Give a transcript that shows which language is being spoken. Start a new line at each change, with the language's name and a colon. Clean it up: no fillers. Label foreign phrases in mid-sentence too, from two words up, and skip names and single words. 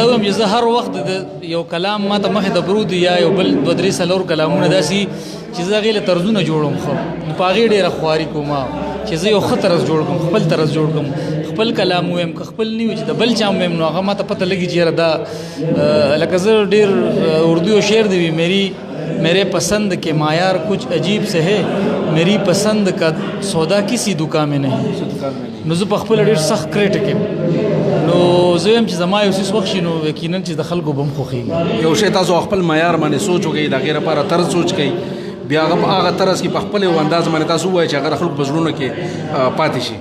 Pashto: وایم چې زه هر وخت د یو کلام ما ته مخې ته پروت یا یو بل 2-3 څلور کلامونه داسې چې زه هغې له طرزونه جوړم ښه نو په هغې ډېره خواري کوم چې زه یو ښه طرز جوړ کړم خپل طرز جوړ کړم خپل کلام ویم که خپل نه وي چې د بل چا ویم نو هغه ما ته پته لګي چې یاره دا لکه زه ډېر اردو یو شعر دی
Urdu: میرے پسند کے معیار کچھ عجیب سے ہے میری پسند کا سودا کسی دکان میں نہیں.
Pashto: نو زه په خپله ډېر سخت کریټک یم نو زه وایم چې زما یو څیز خوښ شي نو یقینا چې د خلکو به هم خوښېږي. یو شی تاسو خپل معیار باندې سوچ وکړئ د هغې لپاره طرز سوچ کوئ بیا هغه په هغه طرز کې په خپل یو انداز باندې تاسو ووایئ چې هغه د خلکو په زړونو کې پاتې شي.